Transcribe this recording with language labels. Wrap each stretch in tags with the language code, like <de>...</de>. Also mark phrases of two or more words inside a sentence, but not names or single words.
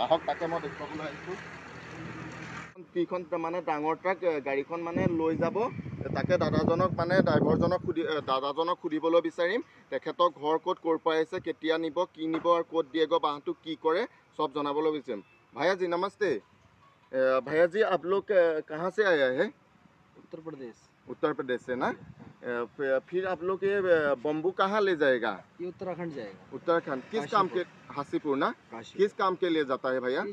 <as>আহক তাকে মই দেখুৱাবলৈ আহিছোঁ। কিখন ডাঙৰ ট্ৰাক গাড়ীখন লৈ যাব, তাকে দাদাজনক দাদাজনক সুধিবলৈ বিচাৰিম। তেখেতৰ ঘৰ ক'ত, ক'ৰ পৰা আহিছে, কেতিয়া নিব, কি নিব আৰু ক'ত দিয়েগৈ, বাঁহটো কি কৰে, চব জনাবলৈ বিচাৰিম।</as> <hi>भैया जी नमस्ते। भैया जी आप लोग कहाँ से आया है? उत्तर प्रदेश से ना? फिर आप लोग ये बम्बू कहाँ ले जाएगा? ये उत्तराखंड जाएगा। उत्तराखंड किस काम के? हासीपुर ना? किस काम के लिए जाता है भैया?</hi>